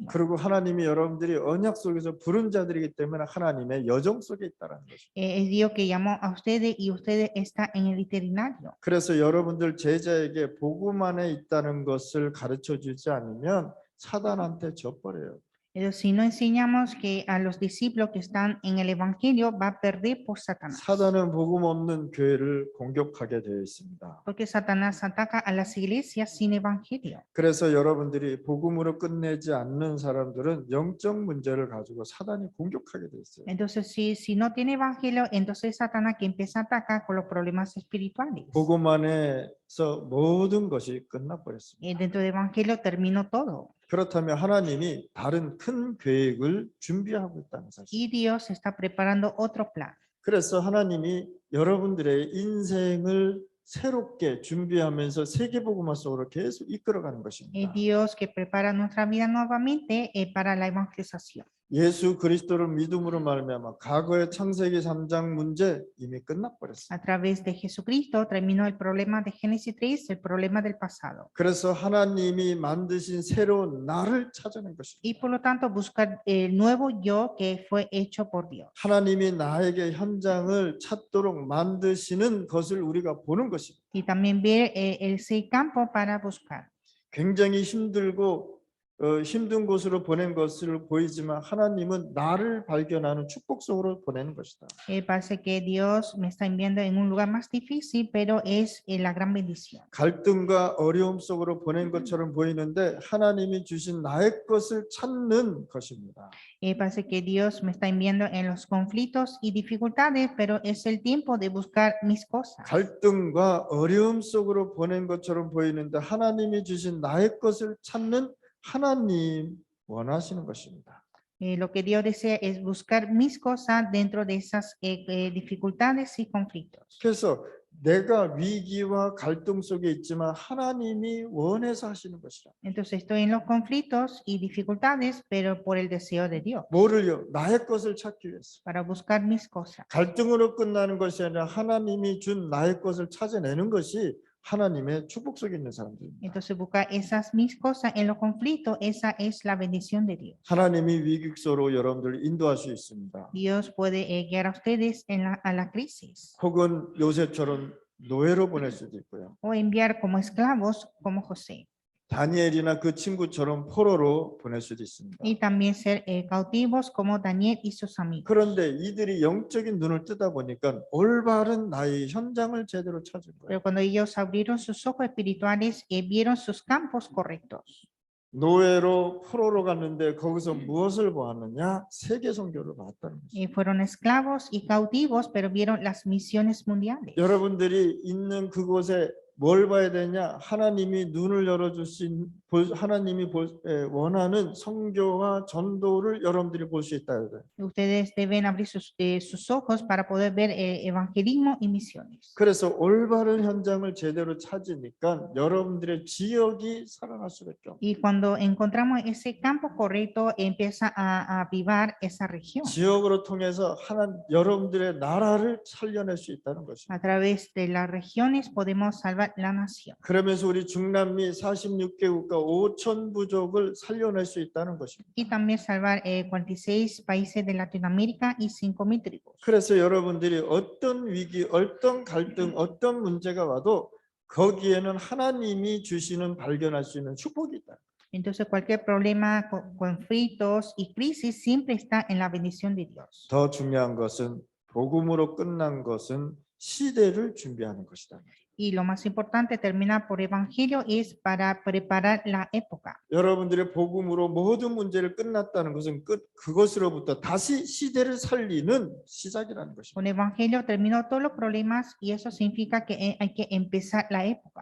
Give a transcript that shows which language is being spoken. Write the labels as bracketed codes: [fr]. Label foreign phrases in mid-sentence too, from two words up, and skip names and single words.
[ko] 그리고 하나님이 여러분들이 언약 속에서 부른 자들이기 때문에 하나님의 여정 속에 있다라는 것입니다. [es] Es Dios que llamó a ustedes y ustedes están en el eternario. [ko] 그래서 여러분들 제자에게 복음 안에 있다는 것을 가르쳐 주지 않으면 사단한테 져버려요. [es] Pero si no enseñamos que a los discípulos que están en el evangelio va a perder por Satanás. [ko] 사단은 복음 없는 교회를 공격하게 되어 있습니다. [es] Porque Satanás ataca a las iglesias sin evangelio. [ko] 그래서 여러분들이 복음으로 끝내지 않는 사람들은 영적 문제를 가지고 사단이 공격하게 돼 있어요. [es] Entonces, si no tiene evangelio, entonces Satanás que empieza a atacar con los problemas espirituales. [ko] 복음 안에서 모든 것이 끝나버렸습니다. [es] Dentro del evangelio terminó todo. [ko] 그렇다면 하나님이 다른 큰 계획을 준비하고 있다는 사실. [es] Y Dios está preparando otro plan. [ko] 그래서 하나님이 여러분들의 인생을 새롭게 준비하면서 세계복음화 속으로 계속 이끌어가는 것입니다. [es] Dios que prepara nuestra vida nuevamente para la evangelización. [ko] 예수 그리스도를 믿음으로 말미암아 과거의 창세기 3장 문제 이미 끝나버렸습니다. [es] A través de Jesucristo terminó el problema de Génesis 3, el problema del pasado. [ko] 그래서 하나님이 만드신 새로운 나를 찾아낸 것입니다. [es] Y por lo tanto buscar el nuevo yo que fue hecho por Dios. [ko] 하나님이 나에게 현장을 찾도록 만드시는 것을 우리가 보는 것입니다. [es] Y también ver ese campo para buscar. [ko] 굉장히 힘들고 힘든 곳으로 보낸 것을 보이지만 하나님은 나를 발견하는 축복 속으로 보내는 것이다. [es] Parece que Dios me está enviando en un lugar más difícil, pero es la gran bendición. [ko] 갈등과 어려움 속으로 보낸 것처럼 보이는데 하나님이 주신 나의 것을 찾는 것입니다. [es] Parece que Dios me está enviando en los conflictos y dificultades, pero es el tiempo de buscar mis cosas. [ko] 갈등과 어려움 속으로 보낸 것처럼 보이는데 하나님이 주신 나의 것을 찾는 하나님 원하시는 것입니다. [es] Lo que Dios desea es buscar mis cosas dentro de esas dificultades y conflictos. [ko] 그래서 내가 위기와 갈등 속에 있지만 하나님이 원해서 하시는 것이라. [es] Entonces estoy en los conflictos y dificultades, pero por el deseo de Dios, [ko] 뭐를요? 나의 것을 찾기 위해서. [es] para buscar mis cosas. [ko] 갈등으로 끝나는 것이 아니라 하나님이 준 나의 것을 찾아내는 것이 하나님의 축복 속에 있는 사람들입니다. [es] Entonces buscar esas mis cosas en los conflictos, esa es la bendición de Dios. [ko] 하나님이 위기 속으로 여러분들을 인도할 수 있습니다. [es] Dios puede guiar a ustedes a la crisis [ko] 혹은 요셉처럼 노예로 보낼 수도 있고요. [es] o enviar como esclavos como José. [ko] 다니엘이나 그 친구처럼 포로로 보낼 수도 있습니다. [es] Y también ser cautivos como Daniel y sus amigos. [ko] 그런데 이들이 영적인 눈을 뜨다 보니까 올바른 나의 현장을 제대로 찾은 거예요. [es] Pero cuando ellos abrieron sus ojos espirituales, vieron sus campos correctos. [ko] 노예로 포로로 갔는데 거기서 무엇을 보았느냐? 세계 선교를 봤다는 거죠. [es] Fueron esclavos y cautivos, pero vieron las misiones mundiales. [ko] 여러분들이 있는 그곳에 뭘 봐야 되냐? 하나님이 눈을 열어주신 하나님이 원하는 선교와 전도를 여러분들이 볼 수 있다. [es] Ustedes deben abrir sus ojos para poder ver evangelismo y misiones. [ko] 그래서 올바른 현장을 제대로 찾으니까 여러분들의 지역이 살아날 수밖에 없어요. [es] Y cuando encontramos ese campo correcto, empieza a avivar esa región. [ko] 지역으로 통해서 여러분들의 나라를 살려낼 수 있다는 것입니다. [es] A través de las regiones podemos salvar la nación. [ko] 그러면서 우리 중남미 46개국과 5천 부족을 살려낼 수 있다는 것입니다. [es] Y también salvar 46 países de Latinoamérica y 5,000 tribus. [ko] 그래서 여러분들이 어떤 위기, 어떤 갈등, 어떤 문제가 와도 거기에는 하나님이 주시는 발견할 수 있는 축복이 있다. [es] Entonces cualquier problema, conflictos y crisis siempre está en la bendición de Dios. [ko] 더 중요한 것은 복음으로 끝난 것은 시대를 준비하는 것이다. [es] Y lo más importante, terminar por evangelio, es para preparar la época. [ko] 여러분들의 복음으로 모든 문제를 끝났다는 것은 그것으로부터 다시 시대를 살리는 시작이라는 것입니다. [es] Con evangelio terminó todos los problemas y eso significa que hay que empezar la época.